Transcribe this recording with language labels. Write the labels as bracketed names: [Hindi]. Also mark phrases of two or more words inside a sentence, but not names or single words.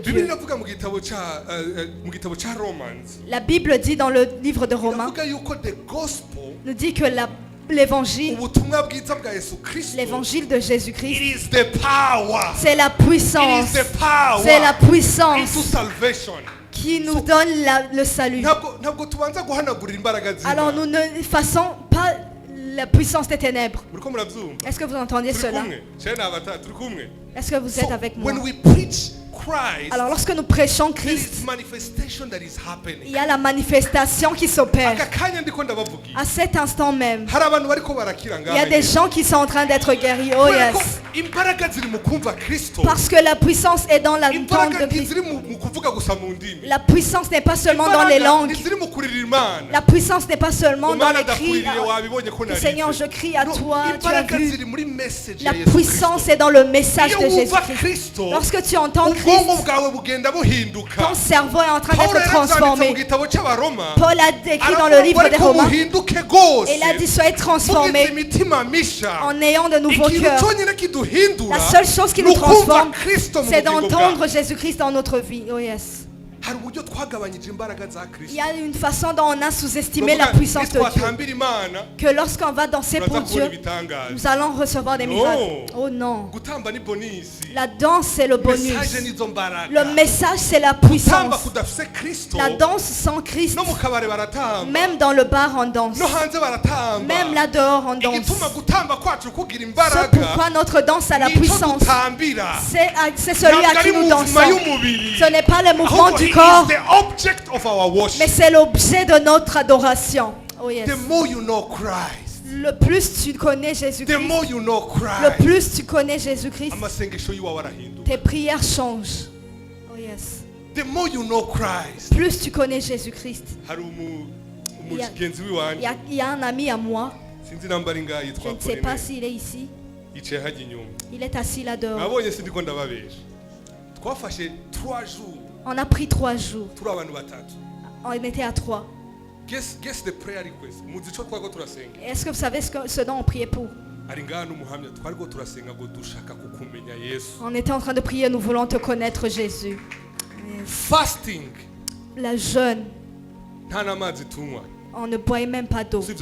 [Rundi] Bibiliya [French] Dieu. [Rundi] iravuga mu gitabo cya Romans. [French] La Bible dit dans le livre de Romains, [Rundi] Iravuga yuko [English] the gospel, [French] nous dit que l'évangile, [Rundi] ubutumwa bwiza bwa Yesu Kristo, [French] l'évangile de [English] it [French] Jésus-Christ, [English] is the power. [French] c'est la [English] It [French] puissance. [English] is the power [French] C'est la puissance [English] into salvation. [French] qui nous donne le salut. [Rundi] Ntabwo tubanza guhanagurira imbaraga [French] Alors [Rundi] z'Imana. [French] nous ne fassons pas la puissance des ténèbres. [Rundi] Muriko murabyumva? [French] Est-ce que vous entendiez [Rundi] Turi [French] cela? [Rundi] kumwe? Cyane abatatu turi kumwe. [French] Est-ce que vous êtes avec moi? [English] When we preach Christ, [French] Alors lorsque nous prêchons [English] there [French] Christ, [English] is manifestation that is [French] il [English] happening. [French] y a la manifestation qui s'opère. [Rundi] Aka kanya ndiko ndabavugira. [French] À cet instant même, [Rundi] Hari abantu bariko barakira [French] il y a des gens qui sont en train d'être guéris. Oh [Rundi] Kubera ko [English] yes. [Rundi] imbaraga ziri mu kumva Kristo. [French] Parce que la puissance est dans la langue [Rundi] Imbaraga [French] de Christ. [Rundi] ntiziri mu kuvuga gusa mu ndimi. [French] La puissance n'est pas seulement dans les [Rundi] Imbaraga [French] langues. [Rundi] ntiziri mu kurira Imana. [French] La puissance n'est pas seulement dans [Rundi] Umwana [French] les cris. [Rundi] adakwiriye wabibonye ko narize. [French] Seigneur, je crie à [English] No, [French] toi, tu as [Rundi] imbaraga [French] vu. [Rundi] ziri muri message [French] La [Rundi] ya Yesu [French] puissance [Rundi] Kristo. [French] est dans le message [Rundi] Iyo [French] de [Rundi] wumva [French] Jésus-Christ. [Rundi] Kristo, [French] Lorsque tu entends [Rundi] ubwonko [French] Christ, [Rundi] bwawe bugenda buhinduka. [French] ton cerveau est en train [Rundi] Paul [French] d'être [Rundi] yarabyanditse mu [French] transformé. [Rundi] gitabo cy'Abaroma. [French] Paul a écrit dans le [Rundi] Aravuga [French] livre [Rundi] ngo [French] des [Rundi] ariko [French] Romains, [Rundi] muhinduke rwose. [French] et il a dit soyez [Rundi] Mugize [French] transformés [Rundi] imitima misha. [French] en ayant de nouveaux [Rundi] Ikintu [French] cœurs. [Rundi] cyonyine kiduhindura. [French] La seule chose qui [Rundi] ni [French] nous [Rundi] ukumva [French] transforme, [Rundi] Kristo mu [French] c'est [Rundi] bugingo [French] d'entendre [Rundi] bwawe. [French] Jésus-Christ dans notre vie. [English] Oh yes. [Rundi] Hari uburyo twagabanyije imbaraga za [French] Il [Rundi] Kristo. [French] y a une façon dont on a sous-estimé la [Rundi] Turavuga, [French] puissance de Dieu. [Rundi] nitwatambira Imana, [French] Que lorsqu'on va danser pour [Rundi] turaza kubona [French] Dieu, [Rundi] ibitangaza. [French] nous allons recevoir des Non. miracles. Oh non. [Rundi] Gutamba ni bonisi. [French] La danse, c'est le [Rundi] Message [French] bonus. [Rundi] nizo mbaraga. [French] Le message, c'est la [Rundi] Gutamba [French] puissance. [Rundi] kudafise Kristo. [French] La danse sans Christ, [Rundi] No mu kabare baratamba. [French] même dans le bar, on danse. [Rundi] No hanze baratamba. [French] Même là dehors, on danse. [Rundi] Igituma gutamba kwacu kugira [French] C'est [Rundi] imbaraga. [French] pourquoi notre danse a la [Rundi] Nico [French] puissance. [Rundi] dutambira. [French] C'est celui à qui nous dansons. Ce n'est pas le mouvement [Rundi] Ahubwo [French] du [English] he [French] corps, [English] is the object of our worship. [French] mais c'est l'objet de notre adoration. [English] Oh yes. The more you know Christ, [French] Le plus tu connais [English] the [French] Jésus-Christ, [English] more you know [French] le [English] Christ, [French] plus tu connais Jésus-Christ, [Rundi] amasengesho yiwawe arahinduka. [French] tes prières changent. [English] Oh yes. The more you know Christ. [French] Plus tu connais Jésus-Christ. [Rundi] Hari [French] Il y a- [Rundi] umugenzi wiwanje [French] Il y a un ami à moi, [Rundi] sinzi namba ari ngaha [French] je [Rundi] yitwa [French] ne sais pas [Rundi] Corneille. [French] s'il est ici, [Rundi] Yicaye hajya inyuma. [French] il est assis là dehors. [Rundi] Nabonye sindiko ndababesha. Twafashe 3 jours [French] On a pris 3 jours, [Rundi] turi abantu batatu. [French] on était à 3. [English] Guess the prayer request. [Rundi] Muzi ico twako turasenga. [French] Est-ce que vous savez ce dont on priait pour? On était en train de prier, nous voulons te connaître, Jésus. [English] Fasting. [French] La jeûne. On ne boit même pas d'eau.